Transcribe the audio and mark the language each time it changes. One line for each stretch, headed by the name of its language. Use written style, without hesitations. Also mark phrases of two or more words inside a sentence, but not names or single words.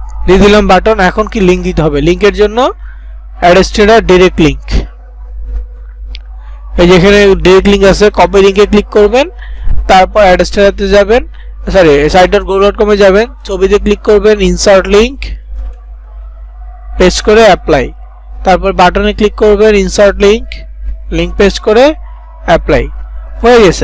Bangla: দিয়ে দিলাম বাটন। এখন কি লিংক দিতে হবে, লিংকের জন্য অ্যাডস্টেডার
English: direct link,
Bangla: এই যেখানে
English: direct link
Bangla: আছে
English: copy link click
Bangla: করবেন, তারপর অ্যাডস্টেডারতে যাবেন, সরি site.google.com এ যাবেন, ছবিতে ক্লিক করবেন,
English: insert link,
Bangla: পেস্ট করে অ্যাপ্লাই, তারপর বাটনে ক্লিক করবেন,
English: insert link, link paste
Bangla: করে অ্যাপ্লাই, হয়ে গেছে।